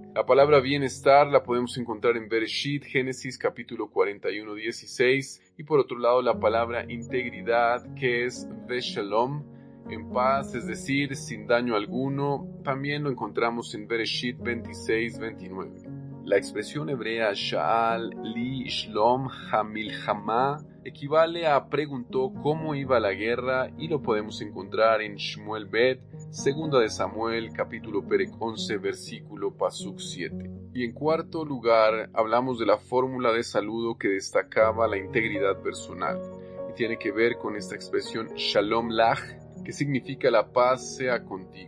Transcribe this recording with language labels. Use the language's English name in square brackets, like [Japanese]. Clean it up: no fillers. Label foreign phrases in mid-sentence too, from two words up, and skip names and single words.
[Spanish] La palabra bienestar la podemos encontrar en Bereshit, Génesis capítulo 41, 16, y por otro lado la palabra integridad, que es Veshalom, en paz, es decir, sin daño alguno, también lo encontramos en Bereshit 26, 29. La expresión hebrea [Hebrew] שאל לי שלום המלחמה [Spanish] equivale a preguntó cómo iba la guerra, y lo podemos encontrar en Shmuel Bet, segunda de Samuel, capítulo Perek 11, versículo Pasuk 7. Y en cuarto lugar, hablamos de la fórmula de saludo que destacaba la integridad personal, y tiene que ver con esta expresión [Hebrew] שלום לך, [Spanish] que significa la paz sea contigo.